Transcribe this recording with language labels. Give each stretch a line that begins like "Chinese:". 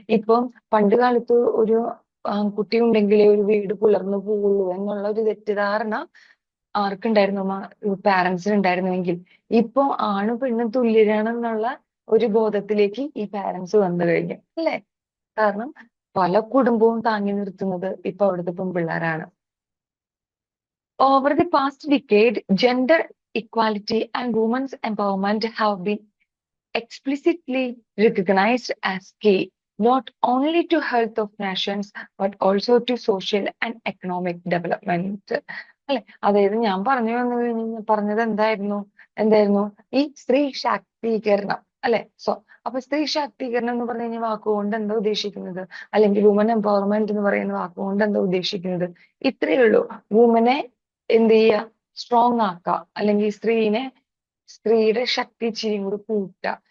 Malayalam: ഇപ്പം പണ്ട് കാലത്ത് ഒരു കുട്ടി ഉണ്ടെങ്കിലേ ഒരു വീട് പുലർന്നു പോവുള്ളൂ എന്നുള്ള ഒരു തെറ്റിദ്ധാരണ ആർക്കുണ്ടായിരുന്നു? പാരന്റ്സിന് ഉണ്ടായിരുന്നുവെങ്കിൽ ഇപ്പൊ ആണും പെണ്ണും തുല്യരാണെന്നുള്ള ഒരു ബോധത്തിലേക്ക് ഈ പാരന്റ്സ് വന്നു കഴിഞ്ഞു അല്ലെ. കാരണം പല കുടുംബവും താങ്ങി നിർത്തുന്നത് ഇപ്പൊ അവിടുത്തെ പെൺപിള്ളേരാണ്.
English: Over the past decade, gender equality and women's empowerment have been explicitly recognized as key not only to health of nations but also to social and economic development.
Malayalam: അല്ലെ, അതായത് ഞാൻ പറഞ്ഞത് എന്തായിരുന്നു? ഈ സ്ത്രീ ശാക്തീകരണം അല്ലെ? അപ്പൊ സ്ത്രീ ശാക്തീകരണം എന്ന് പറഞ്ഞു കഴിഞ്ഞാൽ വാക്കുകൊണ്ട് എന്താ ഉദ്ദേശിക്കുന്നത്, അല്ലെങ്കിൽ വുമൻ എംപവർമെന്റ് എന്ന് പറയുന്ന വാക്കുകൊണ്ട് എന്താ ഉദ്ദേശിക്കുന്നത്? ഇത്രയേ ഉള്ളൂ. വുമനെ എന്ത് ചെയ്യുക? സ്ട്രോങ് ആക്കുക, അല്ലെങ്കിൽ സ്ത്രീയുടെ ശക്തി ഇച്ചിരിയും കൂടി കൂട്ടുക.